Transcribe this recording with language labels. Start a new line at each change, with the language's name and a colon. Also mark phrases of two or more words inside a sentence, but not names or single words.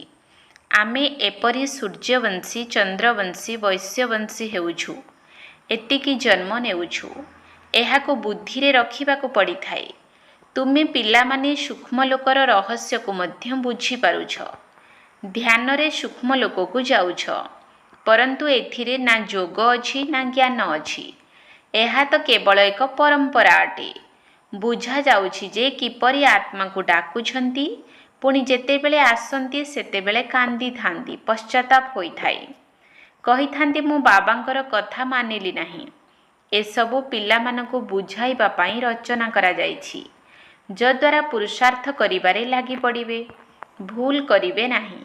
Odia: ଆମେ ଏପରି ସୂର୍ଯ୍ୟବଂଶୀ, ଚନ୍ଦ୍ରବଂଶୀ, ବୈଶ୍ୟବଂଶୀ ହେଉଛୁ। ଏତିକି ଜନ୍ମ ନେଉଛୁ। ଏହାକୁ ବୁଦ୍ଧିରେ ରଖିବାକୁ ପଡ଼ିଥାଏ। ତୁମେ ପିଲାମାନେ ସୂକ୍ଷ୍ମ ଲୋକର ରହସ୍ୟକୁ ମଧ୍ୟ ବୁଝିପାରୁଛ। ଧ୍ୟାନରେ ସୂକ୍ଷ୍ମ ଲୋକକୁ ଯାଉଛ। ପରନ୍ତୁ ଏଥିରେ ନା ଯୋଗ ଅଛି ନା ଜ୍ଞାନ ଅଛି। ଏହା ତ କେବଳ ଏକ ପରମ୍ପରା ଅଟେ। ବୁଝା ଯାଉଛି ଯେ କିପରି ଆତ୍ମାକୁ ଡାକୁଛନ୍ତି, ପୁଣି ଯେତେବେଳେ ଆସନ୍ତି ସେତେବେଳେ କାନ୍ଦିଥାନ୍ତି, ପଶ୍ଚାତାପ ହୋଇଥାଏ, କହିଥାନ୍ତି ମୁଁ ବାବାଙ୍କର କଥା ମାନିଲି ନାହିଁ। ଏସବୁ ପିଲାମାନଙ୍କୁ ବୁଝାଇବା ପାଇଁ ରଚନା କରାଯାଇଛି, ଯଦ୍ୱାରା ପୁରୁଷାର୍ଥ କରିବାରେ ଲାଗି ପଡ଼ିବେ, ଭୁଲ କରିବେ ନାହିଁ।